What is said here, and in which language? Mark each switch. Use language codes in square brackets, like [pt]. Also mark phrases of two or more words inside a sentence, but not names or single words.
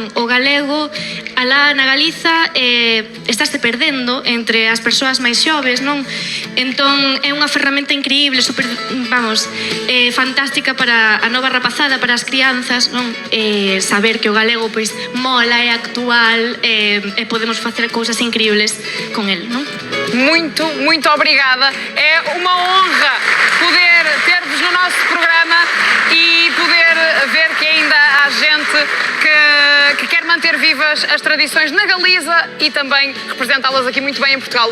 [gl] O galego, alá na Galiza, estáse perdendo entre as persoas máis xoves, non? Entón, é unha ferramenta increíble, super, vamos, fantástica para a nova rapazada, para as crianzas, non? Saber que o galego, pois, mola, é actual, e podemos facer cousas increíbles con el, non? [pt] Muito, muito obrigada. É uma honra poder ter-vos no nosso programa e poder ver que ainda há gente que quer manter vivas as tradições na Galiza e também representá-las aqui muito bem em Portugal.